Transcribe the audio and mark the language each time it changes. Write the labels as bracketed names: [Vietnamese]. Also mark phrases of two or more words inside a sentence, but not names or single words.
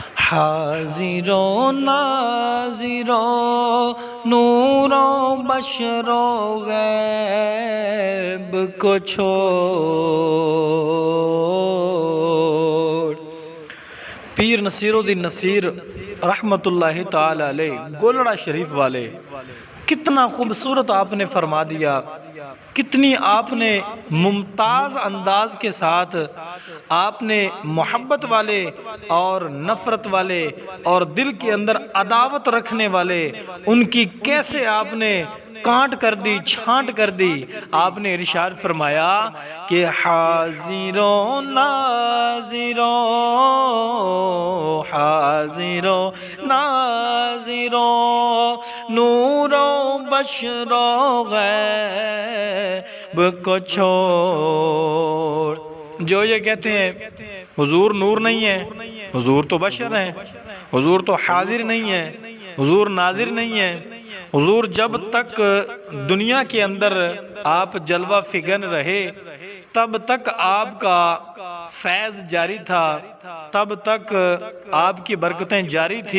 [Urdu] حاضر و ناظر و نور و بشر و غیب کو چھوڑ۔ پیر نصیر الدین نصیر رحمت اللہ تعالی علیہ گولڑا شریف والے، کتنا خوبصورت آپ نے فرما دیا، کتنی آپ نے ممتاز انداز کے ساتھ آپ نے محبت والے اور نفرت والے اور دل کے اندر عداوت رکھنے والے ان کی کیسے آپ نے کانٹ کر دی، چھانٹ کر دی۔ آپ نے ارشاد فرمایا کہ حاضر و ناظر و حاضر و ناظر و نور و بشر و غیب کو چھوڑ۔ جو یہ کہتے ہیں حضور نور نہیں ہے، حضور تو بشر ہیں، حضور تو حاضر نہیں ہے، حضور ناظر نہیں ہے، حضور جب تک دنیا کے اندر آپ جلوہ فگن رہے تب تک آپ کا فیض جاری تھا، تب تک آپ کی برکتیں جاری تھی۔